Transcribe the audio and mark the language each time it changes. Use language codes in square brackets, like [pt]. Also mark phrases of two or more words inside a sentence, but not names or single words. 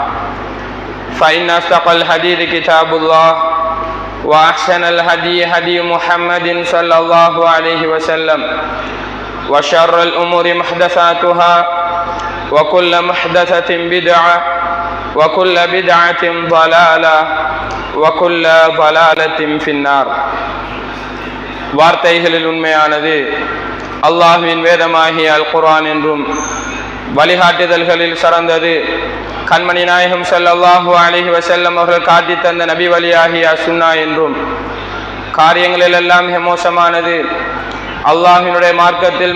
[ar] فإن أصدق الحديث كتاب الله وأحسن الهدي هدي محمد صلى الله عليه وسلم وشر الأمور محدثاتها وكل محدثة بدعة وكل بدعة ضلالة وكل ضلالة في النار. [ta] வார்த்தைகளில் உண்மையானது அல்லாஹ்வின் வேதமாகிய அல் குர்ஆன் என்றும் வழிகாட்டுதல்களில் சிறந்தது கண்மணி நாயகம் [ar] صلى الله عليه وسلم [ta] அவர்கள் காட்டி தந்த நபி வழியாகிய சுன்னா என்றும் காரியங்களில் எல்லாம் மோசமானது அல்லாஹ்வினுடைய மார்க்கத்தில்